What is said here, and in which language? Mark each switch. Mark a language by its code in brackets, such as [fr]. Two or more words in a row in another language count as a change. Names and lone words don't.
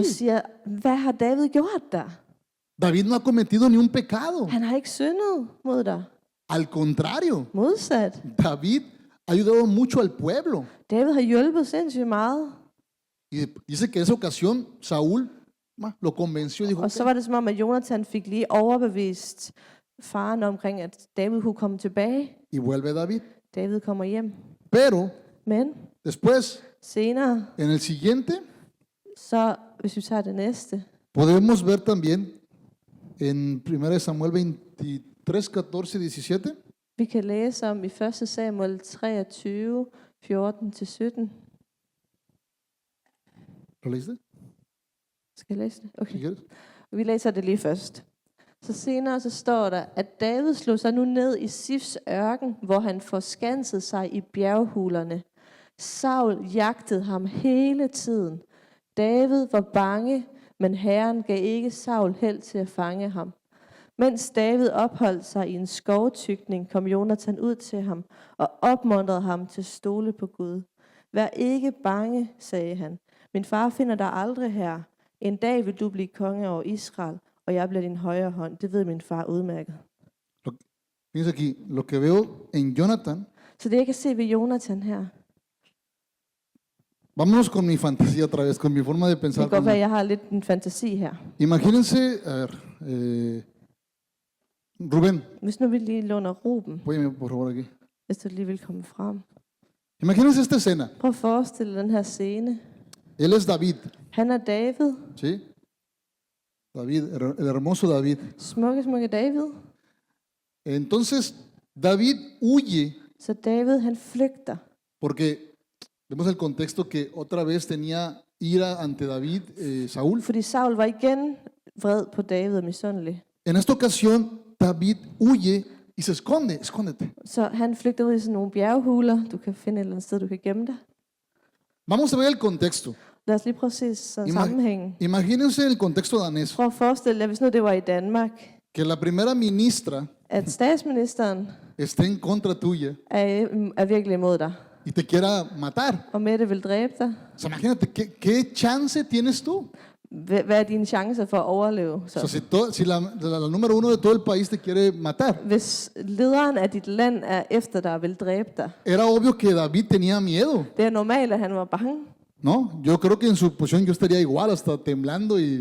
[da] siger, hvad har David gjort der? [es] David no ha cometido ni un pecado. [da] Han har ikke syndet mod dig. [es] Al contrario, [da] Modsat. [es] David ha ayudado mucho al pueblo. [da] David har hjulpet sindssygt meget. [es] Y dice que en esa ocasión Saúl lo convenció y dijo, [da] Og så "Ok". var det som om, at Jonathan fik lige overbevist faren omkring, at David kunne komme tilbage. [es] Y vuelve David. [da] David kommer hjem. [es] Pero [da] Men [es] después, [da] senere, [es] en el siguiente, [da] så hvis vi tager det næste, [es] podemos ver también en 1 Samuel 23, 14, 17. [da] vi kan læse om i 1. Samuel 23, 14-17. [es] ¿Lo leíste? [da] Skal jeg læse det? [es] Si [da] Okay. [es] quieres. [da] Vi læser det lige først. Så senere så står der, at David slog sig nu ned i Sifs ørken, hvor han forskansede sig i bjerghulerne. Saul jagtede ham hele tiden. David var bange, men Herren gav ikke Saul held til at fange ham. Mens David opholdt sig i en skovtykning, kom Jonathan ud til ham og opmuntrede ham til at stole på Gud. Vær ikke bange, sagde han. Min far finder dig aldrig her. En dag vil du blive konge over Israel, og jeg bliver din højre hånd. Det ved min far udmærket. [es] Fíjense aquí, lo que veo en Jonathan, [da] Så det jeg kan se ved Jonathan her, [es] vámonos con mi fantasía otra vez, con mi forma de [da] det [es] pensar. [da] kan godt være, at jeg har lidt en fantasi her. [es] Imagínense, a ver, Rubén, [da] Hvis nu vi lige låner Ruben, [es] apóyame por favor aquí. [da] hvis du lige vil komme frem. [es] Imagínense esta escena. [da] Prøv at forestille den her scene. [es] Él es David, [da] Han er David, [es] ¿sí? David, el hermoso David. [da] smukke David. [es] Entonces, David huye [da] Så David, han flygter. [es] porque vemos el contexto que otra vez tenía ira ante David, Saúl. [da] Fordi Saul var igen vred på David og misundelig. [es] En esta ocasión, David huye y se esconde, escóndete. [da] Så han flygter ud i sådan nogle bjerghuler. Du kan finde et eller andet sted, du kan gemme dig. [es] Vamos a ver el contexto. [da] Lad os lige prøve at se sådan [es] Ima- [da] sammenhængen. [es] Imagínense el contexto danés, [da] Prøv at forestille dig, hvis nu det var i Danmark, [es] que la primera ministra [da] at statsministeren [es] esté en contra tuya [da] er virkelig imod dig, [es] y te quiera matar. [da] og Mette vil dræbe dig. [es] O sea, imagínate, ¿qué chance tienes tú? [da] Hvad er dine chancer for at overleve? [es] O sea, [da] Så, [es] si la número uno de todo el país te quiere matar. [da] hvis lederen af dit land er efter dig og vil dræbe dig, [es] Era obvio que David tenía miedo, [da] det er normalt, at han var bange. [es] ¿no? Yo creo que en su posición yo estaría igual, hasta temblando y...